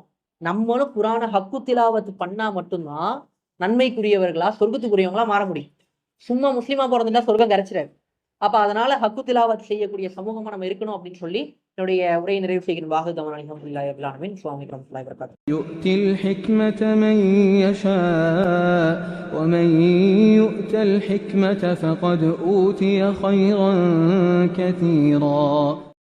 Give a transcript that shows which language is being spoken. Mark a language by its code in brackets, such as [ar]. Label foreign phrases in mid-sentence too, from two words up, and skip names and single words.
[ta] நம்மளும் குரான [ar] حق تلاوة [ta] பண்ணா மட்டும் தான் நன்மைக்குரியவர்களா, சொர்க்கத்துக்குரியவங்களா மாற முடியும். சும்மா முஸ்லிமா பொறந்துட்டா சொர்க்கம் கிடைச்சிராது. அப்ப அதனால [ar] حق تلاوة [ta] செய்யக்கூடிய சமூகமா நம்ம இருக்கணும் அப்படின்னு சொல்லி என்னுடைய உரையை நிறைவு செய்கிறேன். [ar] واحدون الحمد لله رب العالمين. السلام عليكم ورحمة الله وبركاته. يؤتي الحكمة من يشاء ومن يؤت الحكمة فقد أوتي خيرا كثيرا